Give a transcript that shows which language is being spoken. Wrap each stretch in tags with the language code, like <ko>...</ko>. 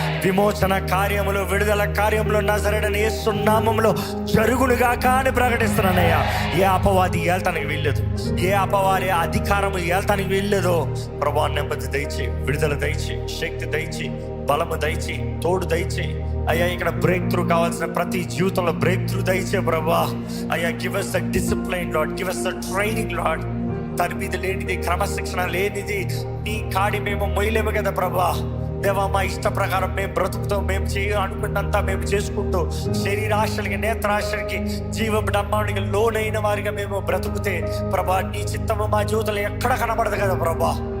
<te>విమోచన కార్యములు, విడుదల కార్యములు నజరేయుడైన యేసు నామములో జరుగునుగాక అని ప్రకటిస్తున్నానయ్యా. ఏ అపవాది ఏల్తానికి వీల్లేదు, ఏ అపవాది అధికారము ఏల్తానికి వీల్లేదు ప్రభా. నెమ్మది దయచి, విడుదల దయచి, శక్తి దయచి, బలము దయచి, తోడు దయచి అయ్యా. ఇక్కడ బ్రేక్ త్రూ కావాల్సిన ప్రతి జీవితంలో బ్రేక్ త్రూ దయచే ప్రభా. అయ్యా</te> <en>Give us the discipline Lord, give us the training Lord.</en> <te>దాని మీద లేనిది, క్రమశిక్షణ లేనిది నీ కాడి మేము మొయ్యలేము కదా ప్రభా. దేవా మా ఇష్ట ప్రకారం మేము బ్రతుకుతాం, మేము అనుకున్నంతా మేము చేసుకుంటూ శరీరాశలకి, నేత్రాశలకి, జీవడంబానికి లోనైన వారిగా మేము బ్రతుకుతే ప్రభా నీ చిత్తము మా జీవితంలో ఎక్కడ కనబడదు కదా ప్రభా.</te>